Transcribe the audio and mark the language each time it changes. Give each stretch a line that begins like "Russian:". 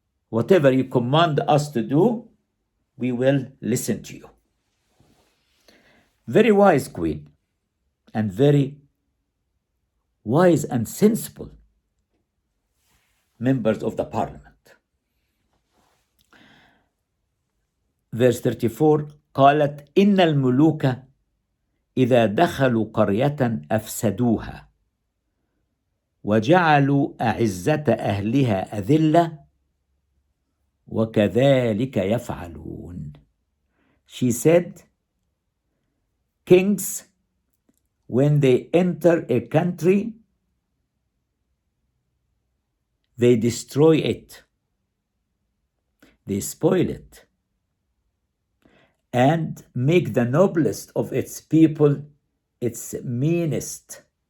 English: Whatever you command us to do, we will listen to you. Very wise queen, and very wise and sensible members of the parliament. Verse 34,
Arabic: قالت إن الملوك إذا دخلوا قرية أفسدوها وجعلوا أعزة أهلها أذلة وكذلك يفعلون.
English: She said, kings, when they enter a country, they destroy it, they spoil it, and make the noblest of its people its meanest.